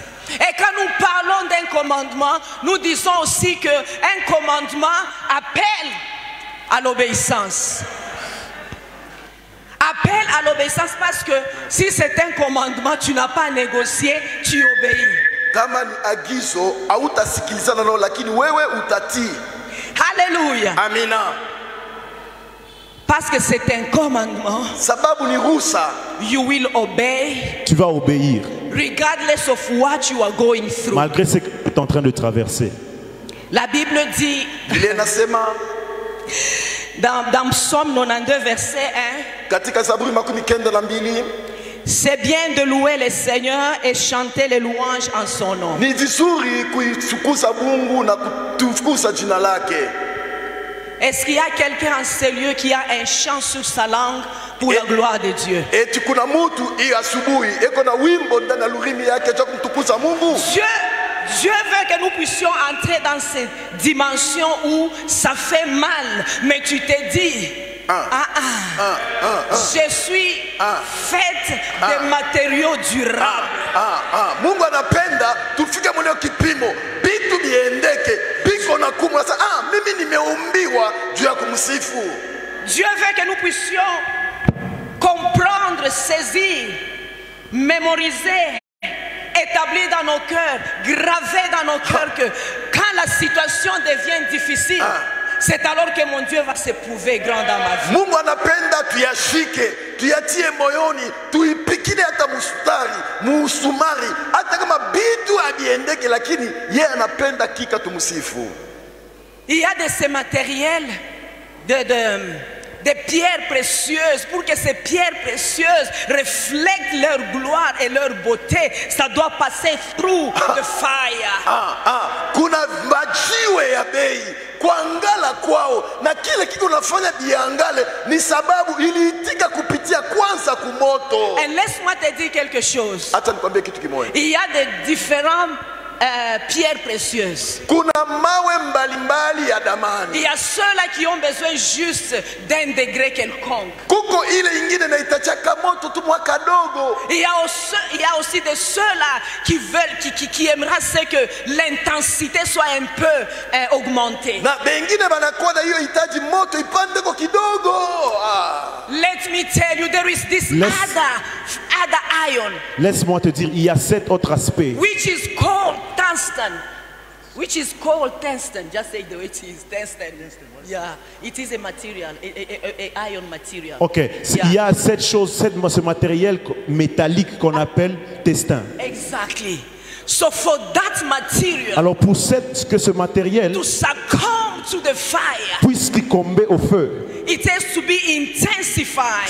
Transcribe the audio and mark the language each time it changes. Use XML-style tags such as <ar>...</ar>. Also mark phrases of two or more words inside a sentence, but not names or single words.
<fr>Et quand nous parlons d'un commandement, nous disons aussi qu'un commandement appelle à l'obéissance. Appelle à l'obéissance parce que si c'est un commandement, tu n'as pas négocié, tu obéis.</fr> <sw>Kama ni agizo hautasikilizana nao lakini wewe utatii.</sw> <fr>Alléluia.</fr> <sw>Amina.</sw> <fr>Parce que c'est un commandement.</fr> <sw>Sababu ni ruhusa.</sw> <en>You will obey.</en> <fr>Tu vas obéir.</fr> <en>Regardless of what you are going through.</en> <fr>Malgré ce que tu es en train de traverser. La Bible dit dans Psaume 92 verset 1.</fr> <sw>Katika Zaburi 92.</sw> <fr>C'est bien de louer le Seigneur et chanter les louanges en son nom.</fr> <sw>Ni vizuri kuitukuza Mungu na kutukuza jina lake.</sw> <fr>Est-ce qu'il y a quelqu'un en ce lieu qui a un chant sur sa langue pour la gloire de Dieu?</fr> <sw>Eti kuna mtu hii asubuhi eko na wimbo ndani ya lurimi yake cha kumtukuza Mungu.</sw> <fr>Dieu veut que nous puissions entrer dans cette dimension où ça fait mal, mais tu te dis, je suis faite de matériaux durables.</fr> <sw>Mungu anapenda tufike mwenye kipimo, bitu biendeke, biko na kumasa. Mimi nimeumbiwa juu ya kumsifu.</sw> <fr>Dieu veut que nous puissions comprendre, saisir, mémoriser, établir dans nos cœurs, graver dans nos cœurs que quand la situation devient difficile, c'est alors que mon Dieu va se prouver grand dans ma vie.</fr> <sw>Mungu anapenda tuyashike, tuyatie moyoni, tuipikile hata mustari, musumari, hata kama bitu abiendeke, lakini yeye anapenda kika tumusifu.</sw> <fr>Il y a de ces matériels des pierres précieuses. Pour que ces pierres précieuses reflètent leur gloire et leur beauté, ça doit passer</fr> <en>through the fire.</en> <sw>Kuna majiwe ya bei kuangala kwao, na kile kitu nafanya biangale ni sababu iliitika kupitia kwanza kumoto.</sw> <fr>Et laisse-moi te dire quelque chose.</fr> <sw>Acha nikwambie kitu kimoja.</sw> <fr>Il y a de différents pierres précieuses.</fr> <sw>Kuna mawe mbalimbali ya damani.</sw> <fr>Il y a ceux-là qui ont besoin juste d'un degré quelconque.</fr> <sw>Kuko ile ingine na itachaka moto tu mwaka dogo.</sw> <fr>Il y a aussi de ceux-là qui veulent, qui aimeraient que l'intensité soit un peu augmentée.</fr> <sw>Na bengine banakuwa na hiyo hitaji moto ipande kwa kidogo.</sw> <en>Let me tell you, there is this other iron.</en> <fr>Laisse-moi te dire, il y a cet autre aspect.</fr> <en>Which is called tungsten. Which is called tungsten. Just say the way it is. Tungsten. Yeah, it is a material, a iron material. Ok, yeah.</en> <fr>Il y a cette chose, ce matériel métallique qu'on appelle tungstène.</fr> <en>Exactly. So for that material,</en> <fr>alors pour ce matériel</fr> <en>to succumb to the fire,</en> <fr>puisse succomber au feu,</fr> <en>it has to be intensified.</en>